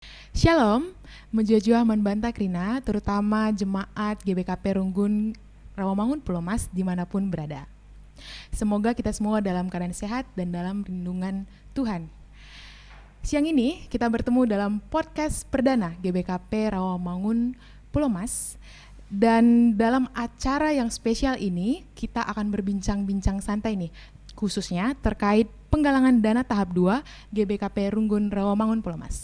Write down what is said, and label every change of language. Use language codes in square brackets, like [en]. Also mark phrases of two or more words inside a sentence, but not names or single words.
[id] Shalom, menjua membantah Krina, terutama jemaat GBKP Runggun Rawamangun Pulau Mas dimanapun berada. Semoga kita semua dalam keadaan sehat dan dalam lindungan Tuhan. Siang ini kita bertemu dalam podcast perdana GBKP Rawamangun Pulau Mas. Dan dalam acara yang spesial ini kita akan berbincang-bincang santai nih, khususnya terkait penggalangan dana tahap 2 GBKP Runggun Rawamangun Pulau Mas.